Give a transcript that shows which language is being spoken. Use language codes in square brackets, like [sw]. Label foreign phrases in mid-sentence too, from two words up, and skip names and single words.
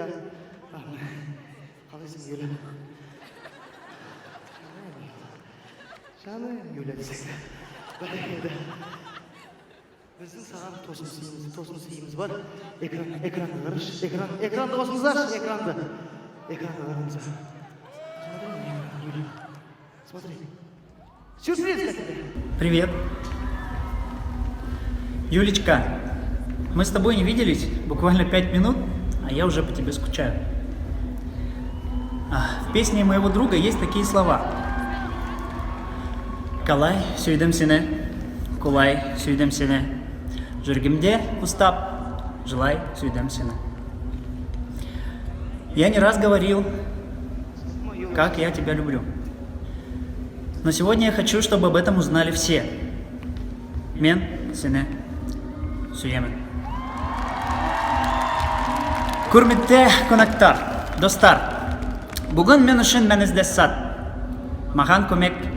[kk] Қалайсың, Юля? Жаным Юля десек. Бәрекелді. Біздің саған тосын сыйымыз бар. Экранды қарашы. Экранды қосыңыздаршы, экранды. Экранды қараңыздар. [ru] Смотри. Сюрприз какой-то. Привет. Юлечка, мы с тобой не виделись буквально 5 минут, а я уже по тебе скучаю. В песне моего друга есть такие слова. [kk] Калай сүйдім сені, кулай сүйдім сені, жүргімде устап, желай сүйдім сені. [ru] Я не раз говорил, как я тебя люблю. Но сегодня я хочу, чтобы об этом узнали все. [kk] Мен сені сүйемін. Құрметті қонақтар, достар, бүгін мен үшін маңызды сәт. Маған көмек